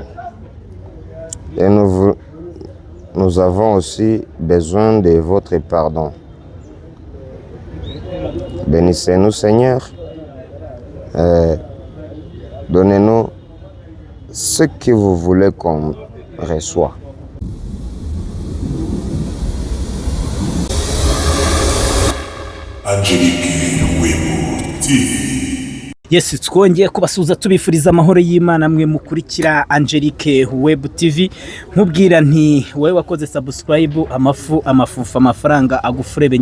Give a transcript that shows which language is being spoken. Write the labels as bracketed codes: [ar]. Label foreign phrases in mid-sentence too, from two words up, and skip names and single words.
[fr] Et nous avons aussi besoin de votre pardon. Bénissez-nous, Seigneur. Donnez-nous ce que vous voulez qu'on reçoive. Angelique Webo TV. [rw] Yes, twongeye kubasuza tubifuriza amahoro y'Imana mwe mukurikira Angelique Web TV. Nkubwira nti wowe wakoze subscribe, amafufa amafaranga agufurebe.